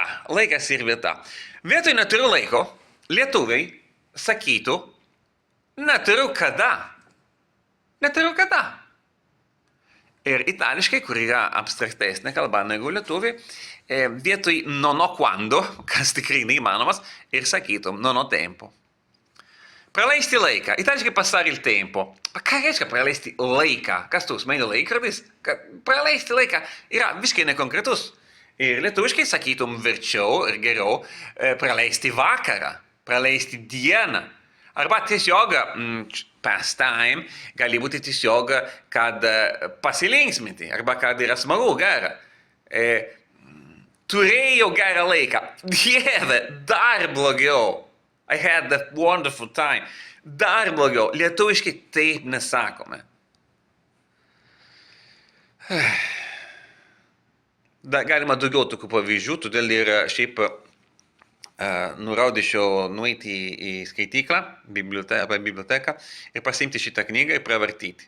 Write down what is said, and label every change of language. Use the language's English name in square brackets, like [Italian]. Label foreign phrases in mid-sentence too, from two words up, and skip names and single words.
[Lithuanian] Vietoj neturiu laiko, lietuviai sakytų, neturiu kada. Ir itališkai, kur yra abstraktesnė kalba negu lietuviai, vietoj [Italian] nono quando, [Lithuanian] kas tikrai neįmanomas, ir sakytum [Italian] nono tempo. [Lithuanian] Praleisti laiką. Itališkai [Italian] passare il tempo. [Lithuanian] Ką reiškia praleisti laiką? Kas tu, smaini laikrodis? Praleisti laiką yra visiškai nekonkretus. Ir lietuviškai sakytum verčiau ir geriau praleisti vakarą, praleisti dieną. Arba tiesiog pastime gali būti tiesiog, kad pasilinksminti, arba kad yra smagu, gera. Turėjau gerą laiką. Dieve, dar blogiau. [English] I had that wonderful time. [Lithuanian] Dar blogiau. Lietuviškai taip nesakome. Galima daugiau tokių pavyzdžių, todėl ir šiaip nurodyčiau nueiti į skaityklą, biblioteką ir pasiimti šitą knygą ir pravartyti.